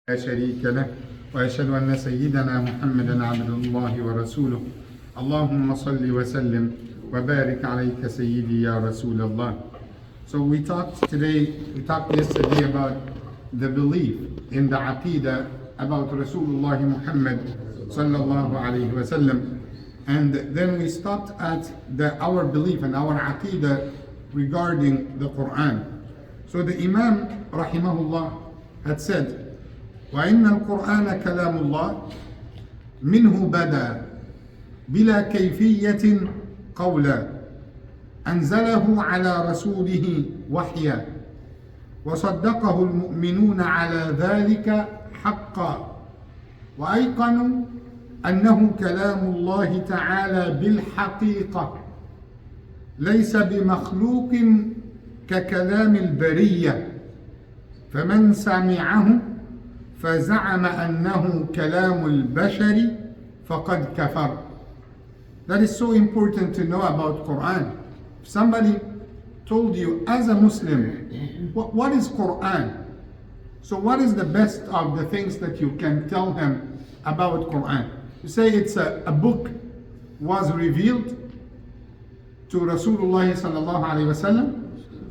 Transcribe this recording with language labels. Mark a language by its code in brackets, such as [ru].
[ar] لا شريك له وأشهد أن سيدنا محمدا عبد الله ورسوله اللهم صل وسلم وبارك عليك سيدي يا رسول الله. [en] So we talked yesterday about the belief in the Akeeda about Rasulullah Muhammad sallallahu alayhi wa sallam, and then we stopped at our belief and our Akeeda regarding the Quran. So the Imam rahimahullah had said, [ar] وَإِنَّ الْقُرْآنَ كَلَامُ اللَّهِ مِنْهُ بَدَى بِلَا كَيْفِيَّةٍ قَوْلًا أنزله على رسوله وحيا وصدقه المؤمنون على ذلك حقا وأيقنوا أنه كلام الله تعالى بالحقيقة ليس بمخلوق ككلام البرية فمن سمعه فزعم أنه كلام البشر فقد كفر. [en] That is so important to know about Quran. If somebody told you as a Muslim, what is Quran? So what is the best of the things that you can tell him about Quran? You say it's a book was revealed to Rasulullah sallallahu alaihi wasallam.